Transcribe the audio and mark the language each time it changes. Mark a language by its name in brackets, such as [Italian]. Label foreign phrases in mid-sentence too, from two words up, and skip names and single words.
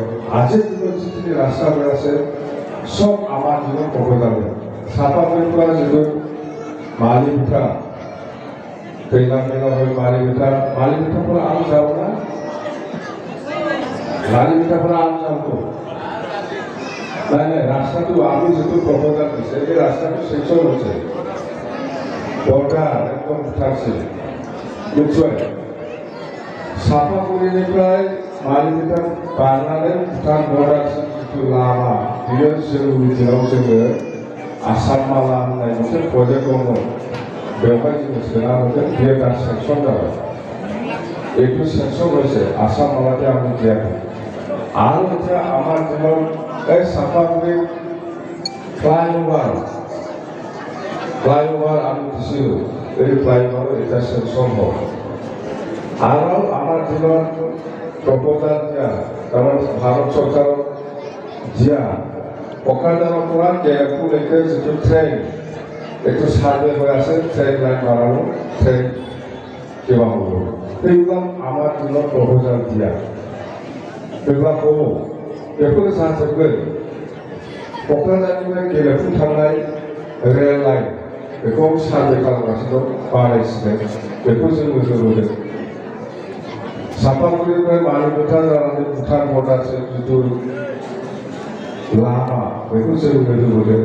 [Assamese] আজিৰ দিনত যিখিনি ৰাস্তা হৈ আছে সব আমাৰ দিনত প্ৰবজালে চাপাগুৰিৰ পৰা যিটো মালিমিঠা কেইলা হৈ মালিমিঠাৰ পৰা আমি যাওঁ না, মালিমিঠাৰ পৰা আমি যাওঁতো নাই নাই, ৰাস্তাটো আমি যিটো প্ৰপোজাল দিছে এই ৰাস্তাটো চেকচন হৈছে, বৰ্ডাৰ একদম উঠাইছে। [Bodo] নিশ্চয় চাপাগুৰিনিफ्राय मालिमिठा बारनानै भुटान बर्डारसिम जिथु लामा बेयो जोंनि दिनाव जोङो आसाम माला होननाय मोनसे प्रजेक्ट दंमोन, बेवहाय जोङो सोना होदों, बेयो दा सेंसन जाबाय। [Assamese] এইটো सेंसन হৈছে, आसाम मालाতে আমি দিয়াखै। আৰু এতিয়া আমাৰ দিনত এই চাপাগুৰি ফ্লাইঅভাৰ আমি দিছিলোঁ, এই ফ্লাইঅভাৰ এতিয়া सेंसन হ'ল। আৰু আমাৰ দিনত প্ৰপোজাল দিয়া তাৰমানে ভাৰত চৰকাৰৰ দিয়া ককাজানৰ পৰা কেৰাপুলৈকে যিটো ট্ৰেইন, এইটো ছাৰ্ভে হৈ আছে, ট্ৰেইন লাইন বনালোঁ, ট্ৰেইন কিবা হ'ব, সেইবিলাক আমাৰ দিনত প্ৰপোজাল দিয়া, সেইবিলাক হ'ব। [Bodo] बेफोर जाजोबगोन। क'क्राझारनिफ्राय गेलेफु थांनाय रेल लाइन बेखौ सार्भे खालामगासिनो दं, बानायसिगोन, बेखौ जों नोजोर होदों। चापागुरिनिफ्राय मालिमिठा जानानै भुटान बर्डारसिम जिथु लामा बेखौ जों नोजोर होदों।